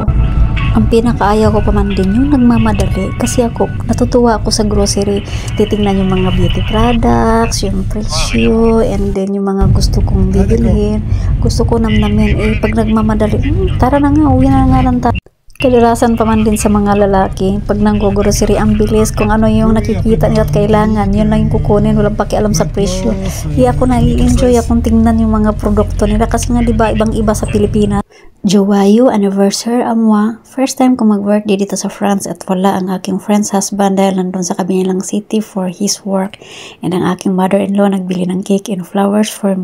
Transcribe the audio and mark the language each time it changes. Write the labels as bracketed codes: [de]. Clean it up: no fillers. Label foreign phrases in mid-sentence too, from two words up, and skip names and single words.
[tl] Ang pinakaayaw ko pa man din yung nagmamadali kasi ako, natutuwa ako sa grocery, titingnan yung mga [en] beauty products, [tl] yung presyo, and then yung mga gusto kong bibilhin, gusto ko namnamin, pag nagmamadali, tara na nga, uwi na nga lang tayo. Kadalasan pa man din sa mga lalaki, pag nanggo-grocery, ang bilis, kung ano yung nakikita nila at kailangan, yun lang yung kukunin, walang pakialam sa presyo. Di ako nai-enjoy akong tingnan yung mga produkto nila kasi nga diba ibang-iba sa Pilipinas. [fr] Joyeux anniversaire à moi. [en] First time [tl] ko mag-birthday dito sa France at wala ang aking [en] friend's husband [tl] dahil nandun sa kabilang city [en] for his work. [tl] And ang aking mother-in-law nagbili ng [en] cake and flowers for me.